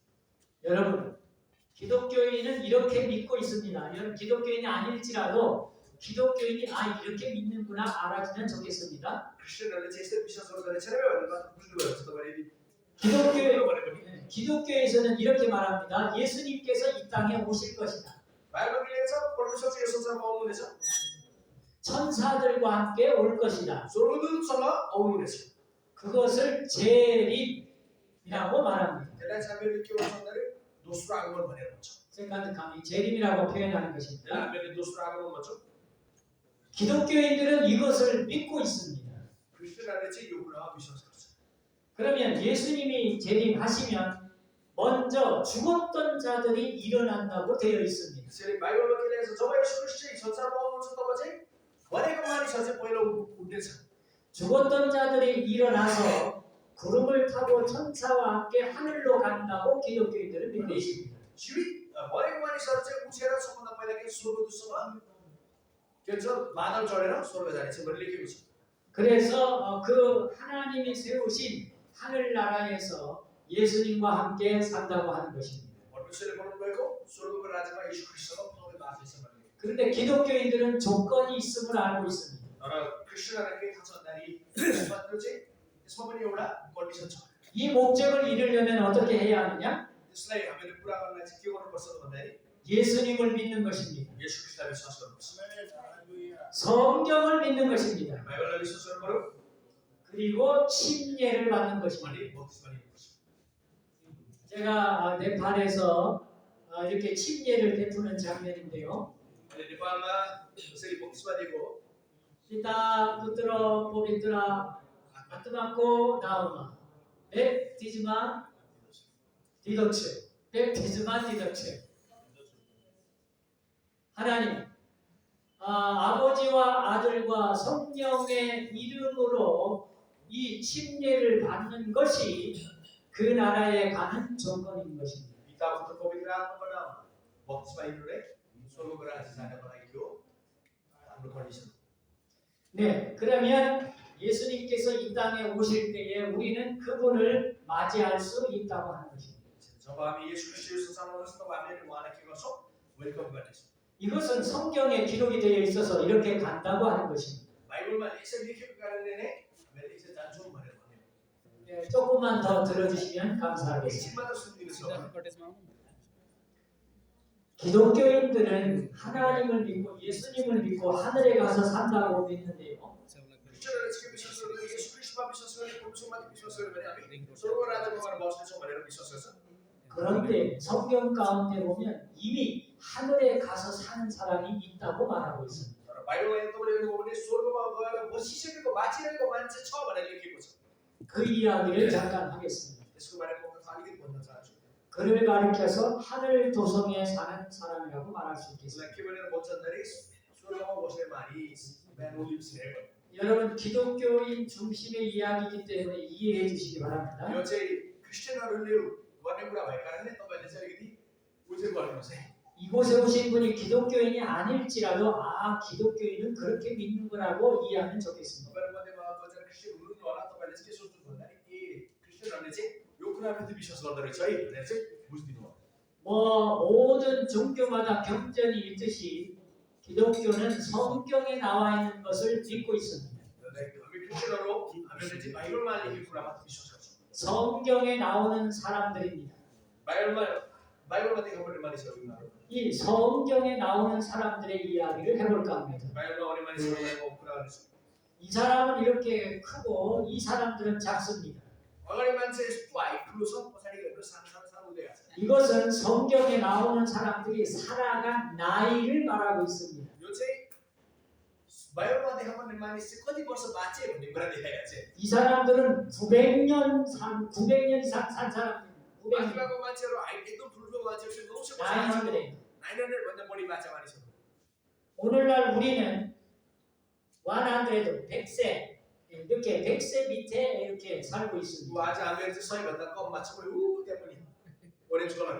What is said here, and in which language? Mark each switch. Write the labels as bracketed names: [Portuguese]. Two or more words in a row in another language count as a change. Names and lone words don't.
[Korean] 여러분, 기독교인은 이렇게 믿고 있습니다. 여러분, 기독교인이 아닐지라도 기독교인이 이렇게 믿는구나 알아주면 좋겠습니다. [Nepali] क्रिस्चियनहरूले चाहिँ यस्तै विश्वास गर्दो रहेछ रे भनेर मात्र बुझ्नुभयो भने तपाईँले [Korean] 기독교에서는 이렇게 말합니다. 예수님께서 이 땅에 오실 것이다. [Nepali] बाइबलमा के लेखेको छ परमेश्वर चाहिँ यो संसारमा आउनुहुनेछ [Korean] 천사들과 함께 올 것이다. [Nepali] स्वर्गदूतसँग आउनुहुनेछ [Korean] 그것을 재림이라고 말합니다. [Nepali] त्यसलाई चाहिँ हामीले के भन्छ भन्दाखेरि दोस्रो आगमन भनेर भन्छौँ। [Korean] 생각하면 재림이라고 표현하는 것입니다. [Nepali] हामीले दोस्रो आगमन भन्छौँ। [Korean] 기독교인들은 이것을 믿고 있습니다. [Nepali] क्रिस्चियनहरूले चाहिँ यो कुरामा विश्वास गर्छ। [Korean] 그러면 예수님이 재림하시면 먼저 죽었던 자들이 일어난다고 되어 있습니다. [Nepali] त्यसैले बाइबलमा के लेखेको छ जब येशू ख्रीष्ट चाहिँ संसारमा आउनुहुन्छ तब चाहिँ मरेको मानिसहरू चाहिँ पहिला उठ्नेछ। [Korean] 죽었던 자들이 일어나서 구름을 타고 천사와 함께 하늘로 간다고 기독교인들은 믿고 있습니다. [Nepali] जीवित मरेको मानिसहरू चाहिँ उठेर सबभन्दा पहिला के स्वर्गदूतसँग के भन्छ बादल चढेर स्वर्ग जानेछ भनेर लेखेको छ। [Korean] 그래서 그 하나님이 세우신 하늘 나라에서 예수님과 함께 산다고 하는 것입니다. [Nepali] परमेश्वरले बनाउनु भएको स्वर्गको राज्यमा येशू ख्रीष्टसँग सँगै बास गर्छ भनेर लेखेको छ। [Korean] 그런데 기독교인들은 조건이 있음을 알고 있습니다. [Nepali] तर क्रिस्चियनहरूले के थाहा छ भन्दाखेरि त्यसमा पनि एउटा कन्डिसन छ। [Korean] 이 목적을 이루려면 어떻게 해야 하느냐? [Nepali] त्यसलाई हामीले पुरा गर्नलाई चाहिँ के गर्नुपर्छ त भन्दाखेरि [Korean] 예수님을 믿는 것입니다. [Nepali] येशू ख्रीष्टलाई विश्वास गर्नुपर्छ। [Korean] 성경을 믿는 것입니다. [Nepali] बाइबललाई विश्वास गर्नुपर्यो [Korean] 그리고 침례를 받는 것입니다. [Nepali] अनि बप्तिस्मा लिनुपर्छ। [Korean] 제가 네팔에서 이렇게 침례를 베푸는 장면인데요. [Nepali] अहिले नेपालमा यसरी बप्तिस्मा दिएको पिता पुत्र पवित्र आत्माको नाउँमा बप्तिस्मा दिँदैछ बप्तिस्मा दिँदैछ [Korean] 하나님 아버지와 아들과 성령의 이름으로 이 침례를 받는 것이 그 나라에 가는 조건인 것입니다. [Nepali] पिता पुत्र पवित्र आत्माबाट बप्तिस्मा लिनुले स्वर्गको राज्य जानको लागि हो हाम्रो कन्डिसन। [Korean] 네, 그러면 예수님께서 이 땅에 오실 때에 우리는 그분을 맞이할 수 있다고 하는 것입니다. [Nepali] जब हामी येशू ख्रीष्ट यो संसारमा आउनुहुन्छ तब हामीले उहाँलाई के गर्छौँ वेलकम गर्नेछौँ। [Korean] 이것은 성경에 기록이 되어 있어서 이렇게 간다고 하는 것입니다. [Nepali] बाइबलमा यसरी लेखेको कारणले नै हामीले यसरी जान्छौँ भनेर भन्यो। [Korean] 네, 조금만 더 들어주시면 감사하겠습니다. [Nepali] एकछिन मात्र सुनिदिनुहोस्। [Korean] 기독교인들은 하나님을 믿고 예수님을 믿고 하늘에 가서 산다고 믿는데요. [Nepali] क्रिस्चियनहरूले चाहिँ के विश्वास गर्छ येशू ख्रीष्टमा विश्वास गर्ने परमेश्वरमाथि विश्वास गर्यो भने हामी स्वर्ग राज्यमा गएर बस्नेछौँ भनेर विश्वास गर्छ। [Korean] 그런데 성경 가운데 보면 이미 하늘에 가서 사는 사람이 있다고 말하고 있습니다. [Nepali] तर बाइबलमा तपाईँले हेर्नुभयो भने स्वर्गमा गएर बसिसकेको बाँचिरहेको मान्छे छ भनेर लेखेको छ। [Korean] 그 이야기를 잠깐 하겠습니다. [Nepali] त्यसको बारेमा म अलिकति भन्न चाहन्छु। [Korean] 그를 가리켜서 하늘 도성에 사는 사람이라고 말할 수 있겠습니다. [Nepali] यसलाई के भनेर भन्छ भन्दाखेरि स्वर्गमा बस्ने मानिस [English] man who lives in heaven. [Korean] 여러분 기독교인 중심의 이야기이기 때문에 이해해 주시기 바랍니다. [Nepali] यो चाहिँ क्रिस्चियनहरूले गर्ने कुरा भएको कारणले तपाईँले चाहिँ अलिकति बुझेर गर्नुहोस् है। [Korean] 이곳에 오신 분이 기독교인이 아닐지라도 기독교인은 그렇게 믿는 거라고 이해하면 좋겠습니다. [Nepali] तपाईँहरू मध्येमा कतिजना क्रिस्चियन हुनुहुन्छ होला तपाईँले चाहिँ के सोच्नु भन्दाखेरि क्रिस्चियनहरूले चाहिँ यो कुराप्रति विश्वास गर्दो रहेछ है भनेर चाहिँ बुझिदिनु भयो। [Korean] 모든 종교마다 경전이 있듯이 기독교는 성경에 나와 있는 것을 믿고 있습니다. [Nepali] हामी क्रिस्चियनहरू हामीले चाहिँ बाइबलमा लेखेको कुरामाथि विश्वास गर्छौँ। [Korean] 성경에 나오는 사람들입니다. [Nepali] बाइबलमा देखापर्ने मानिसहरू उनीहरू। [Korean] 이 성경에 나오는 사람들의 이야기를 해볼까 합니다. [Nepali] बाइबलमा आउने मानिसहरूको कुरा गर्छु। [Korean] 이 사람은 이렇게 크고 이 사람들은 작습니다. [Nepali] अगाडि मान्छे यस्तो हाइट ठुलो छ पछाडि हेर्नु सानो हुँदै गएको छ। [Korean] 이것은 성경에 나오는 사람들이 살아간 나이를 말하고 있습니다. [Nepali] यो चाहिँ बाइबलमा देखापर्ने मानिस चाहिँ कति वर्ष बाँचे भन्ने कुरा देखाइरहेको छ। [Korean] 이 사람들은 900년 이상 산 사람들. [Nepali] माथिको मान्छेहरू हाइट एकदम ठुलो मान्छेहरू चाहिँ 900 वर्ष बाँचे। 900 भन्दा बढी बाँचे मानिसहरू। [Korean] 오늘날 우리는 100세 이렇게 100세 밑에 이렇게 살고 있습니다. [Nepali] आज हामीहरू चाहिँ 100 भन्दा कम मान्छे ऊ त्यहाँ पनि [English] orange color.